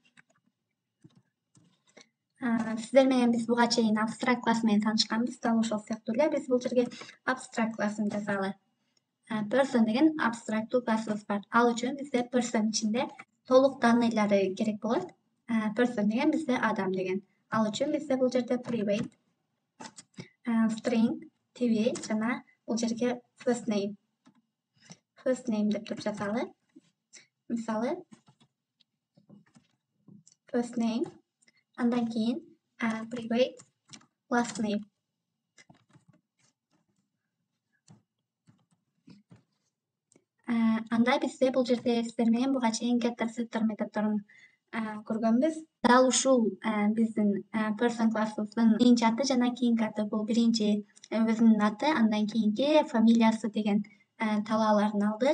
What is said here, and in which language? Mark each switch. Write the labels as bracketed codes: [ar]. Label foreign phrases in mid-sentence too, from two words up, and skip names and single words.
[ky] Сиздер менен биз буга чейин abstract класс менен таанышканбыз. Дал ошол сыяктуу эле биз бул жерге abstract классын жазалы. Person деген абстрактуу классыбыз бар. Ал үчүн бизде person ичинде толук данныйлары керек болот. Person деген бизде адам деген. Ал үчүн бизде бул жерде [en] private string tv [ky] жана бул жерге [en] first name [ky] деп туруп жазалы. Мисалы, [en] first name, [ky] андан кийин [en] private last name. [ky] Анда бизде бул жерде сиздер менен буга чейин [en] getter setter [ky] методдорун көргөнбүз. Дал ушул биздин person классыбыздын биринчи аты жана кийинки аты. Бул биринчи өзүнүн аты, андан кийинки фамилиясы деген талааларын алдык.